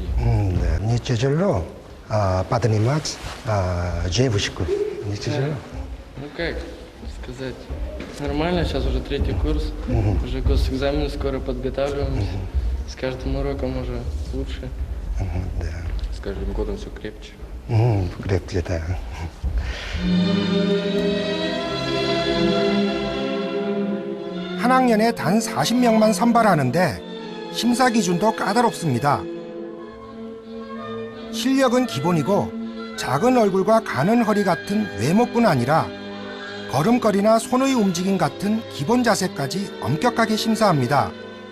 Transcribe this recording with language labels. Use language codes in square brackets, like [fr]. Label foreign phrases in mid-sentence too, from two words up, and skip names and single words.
[ru] Да, не тяжело поднимать девушку. Не тяжело. Ну, как сказать, нормально, сейчас уже 3-й курс, уже госэкзамены скоро подготавливаемся. С каждым уроком уже лучше. Да. С каждым годом все крепче. крепче, да. [ko] 한 학년에 단 40명만 선발하는데 심사 기준도 까다롭습니다. 실력은 기본이고 작은 얼굴과 가는 허리 같은 외모뿐 아니라 걸음걸이나 손의 움직임 같은 기본 자세까지 엄격하게 심사합니다.